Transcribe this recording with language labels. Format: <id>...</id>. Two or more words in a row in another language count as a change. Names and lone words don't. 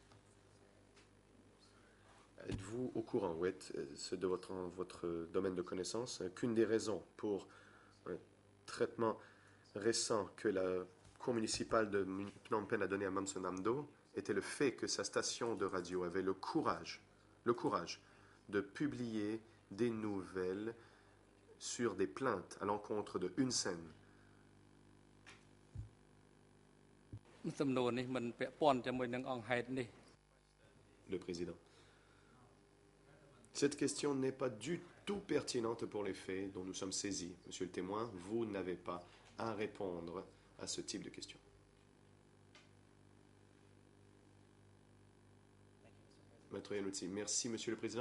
<fr>Êtes-vous au courant, ou est-ce de votre domaine de connaissance, qu'une des raisons pour un traitement récent que la Cour municipale de Phnom Penh a donné à Mamson Amdo était le fait que sa station de radio avait le courage de publier des nouvelles sur des plaintes à l'encontre de Hun Sen.</fr> <km>សំណួរនេះមិនពាក់ព័ន្ធជាមួយនឹងអង្គហេតុនេះ</km> <fr>Le président. Cette question n'est pas du tout pertinente pour les faits dont nous sommes saisis. Monsieur le témoin, vous n'avez pas à répondre à ce type de question. Maître Yanouti, merci Monsieur le Président.</fr>